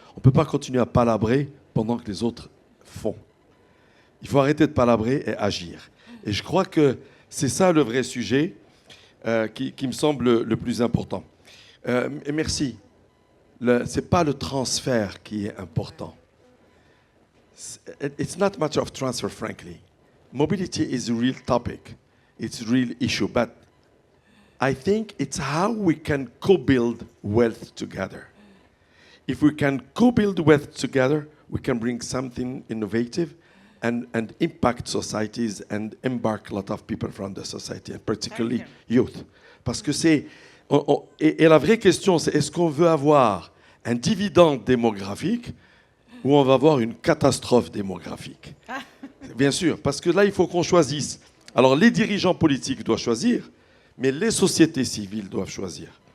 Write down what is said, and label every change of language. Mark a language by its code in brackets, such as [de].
[fr] On ne peut pas continuer à palabrer pendant que les autres font. Il faut arrêter de palabrer et agir. Et je crois que c'est ça le vrai sujet qui me semble le plus important. Et merci. Ce n'est pas le transfert qui est important. [en] It's not much of transfer, frankly. Mobility is a real topic. It's a real issue. But I think it's how we can co-build wealth together. If we can co-build wealth together, we can bring something innovative and impact societies and embark a lot of people from the society, and particularly youth. [fr] Parce que c'est... Et la vraie question, c'est est-ce qu'on veut avoir un dividende démographique ou on va avoir une catastrophe démographique? Bien sûr, parce que là, il faut qu'on choisisse. Alors, les dirigeants politiques doivent choisir, mais les sociétés civiles doivent choisir.